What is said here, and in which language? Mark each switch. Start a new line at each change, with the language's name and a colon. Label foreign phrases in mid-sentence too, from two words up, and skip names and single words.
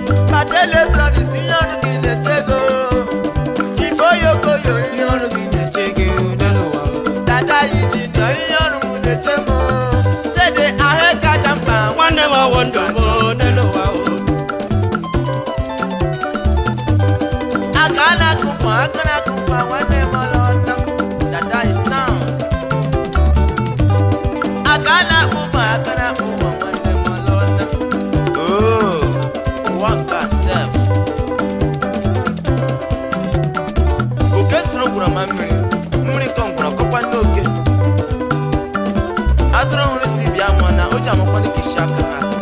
Igbo: Bata Electronics, ihe ọrụ gị na-eche go. Chief Oyokoyo, ihe ọrụ gị na-eche gị n'elu ụwa. Dada Engineer, ihe ọrụ m na-eche m. Dede ahụ kacha mkpa, nwanne m ọwụ ndụ m n'elu ụwa o. Aka na-akụ mkpa, aka na-akụ mkpa, nwanne m ọla ọna.
English: Dada is sound.
Igbo: Aka na-akpụ mkpa, aka na-akpụ mkpa, nwanne m ọla ọna.
English: Oh, work yourself.
Igbo: Oke soro ngwụrọ ma mmiri, mmiri kọ ngwụrọ kọkwa nne oke. Atụrụ hụrụ isi bịa mụọ na o ji amakwa n'ike isi aka ha.